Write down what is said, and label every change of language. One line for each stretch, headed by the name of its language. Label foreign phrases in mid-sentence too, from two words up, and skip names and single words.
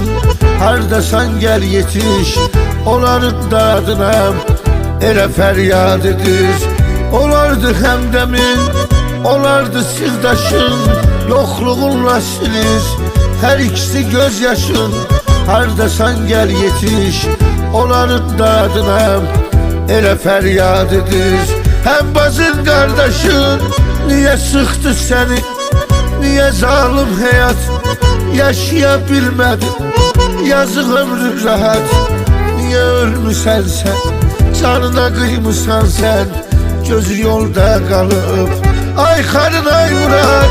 Azerbaijani: Hardasan gəl yetiş, onların dadına elə fəryad edir. Olardı həmdəmin, olardı sirdaşın, yoxluğunla silir hər ikisi göz yaşın. Hardasan gəl yetiş, onların dadına elə fəryad edir.
Turkish: Hem bazın kardeşin, niye sıktı seni, niye zalim hayat, yaşaya bilmedin yazık ömrü rahat.
Azerbaijani: Niye ölmüsən sen, canına qıymısan sen, gözü yolda qalıb Ayxanın ay Murad.